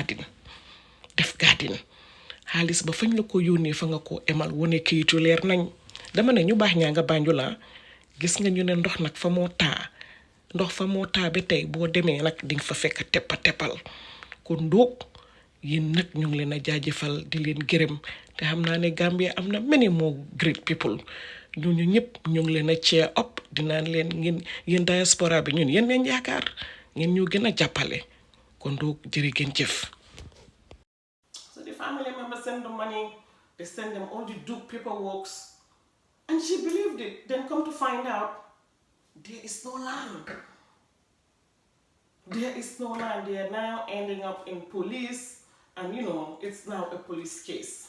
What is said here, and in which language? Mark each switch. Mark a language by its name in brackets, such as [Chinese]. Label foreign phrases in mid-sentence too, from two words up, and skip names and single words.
[Wolof] gaadin xaalis ba fañ la ko yónnee fa nga ko emal wane kayitu leer nañ dama ne ñu baax ñaa nga Banjul la gis nga ñu ne ndox nag fa moo taa ba tey boo demee nag dinga fa fekk teppal kon doog yéen nag ñu ngi leen a jaajëfal di leen gërëm te xam naa ne Gambia am na [English] many more great people [Wolof] ñooñu ñëpp ñu ngi leen a [English] cheer up [Wolof] dinaan leen ngeen yéen diaspora bi ñun yéen leen yaakaar ngeen ñu gën a jàppale kon doog jërë ngeen jëf. [English] So the family members send the money, they send them all the due paperwork, and she believed it. Then come to find out, there is no land. There is no land. They are now ending up in police, and it's now a police case.